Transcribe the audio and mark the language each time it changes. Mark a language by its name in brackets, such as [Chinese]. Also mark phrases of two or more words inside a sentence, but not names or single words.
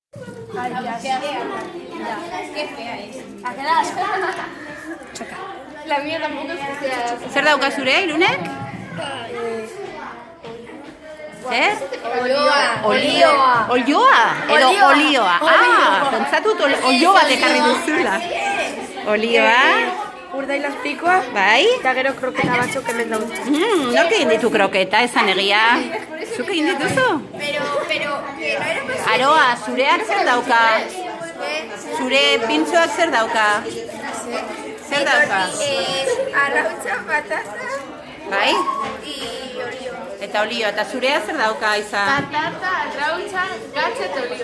[Spanish] Ay, ya, qué fea es. ¿A qué das? La mía tampoco es que sea... [Basque] Zer dauka zure, Irunek? Zer? Olioa. Olioa? Edo olioa. Ah, pentsatut olio bat ekarri duzula. Olioa. Urdail azpikoa, Bai? eta gero kroketa batzuk hemen daude. Nork egin ditu kroketa, esan egia? Zuk egin dituzu? [Spanish] Pero, que no era posible. [Basque] Aroa, zureak zer dauka? Zure pintxoak zer dauka? Zer dauka? Arrautza, patata Bai? [Spanish] y olio. [Basque] Eta olio, eta zurea zer dauka, Aiza? Patata, arrautza, gatza eta olio.